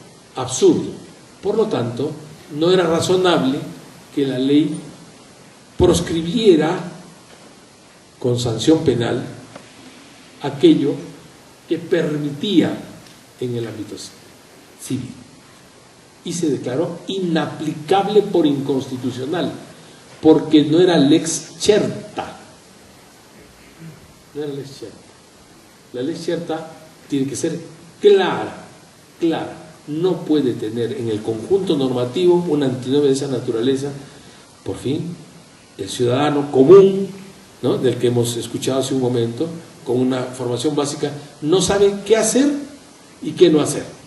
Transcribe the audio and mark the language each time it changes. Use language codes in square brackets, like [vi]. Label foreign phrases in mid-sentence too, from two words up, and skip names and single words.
[es] Por lo tanto, no era razonable que la ley proscribiera con sanción penal aquello que permitía en el ámbito civil. Y se declaró inaplicable por inconstitucional, porque no era [la] lex certa. [es] No era [la] lex certa. [es] La [la] lex certa [es] tiene que ser clara. No puede tener en el conjunto normativo una antinomia de esa naturaleza. Por fin, el ciudadano común, ¿no?, del que hemos escuchado hace un momento, con una formación básica, no sabe qué hacer y qué no hacer.